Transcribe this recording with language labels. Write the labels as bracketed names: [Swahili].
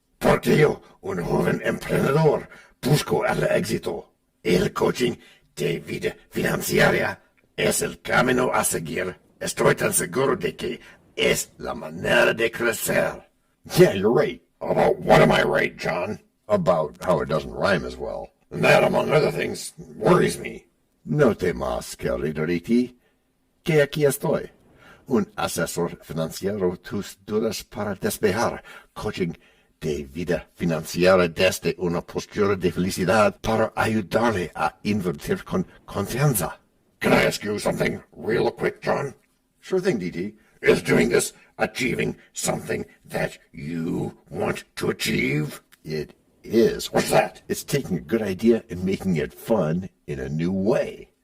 [Spanish] Porque yo, un joven emprendedor, busco el éxito. El coaching de vida financiera es el camino a seguir. Estoy tan seguro de que es la manera de crecer. [English] Yeah, you're right. About what am I right, John? About how it doesn't rhyme as well. And that, among other things, worries me. [Spanish] No temas, querido Riti, que aquí estoy. Un asesor financiero, tus dudas para despejar. Coaching de vida financiera desde una postura de felicidad para ayudarle a invertir con confianza. [English] Can I ask you something real quick, John? Sure thing, DT. Is doing this achieving something that you want to achieve? It is. What's that? It's taking a good idea and making it fun in a new way.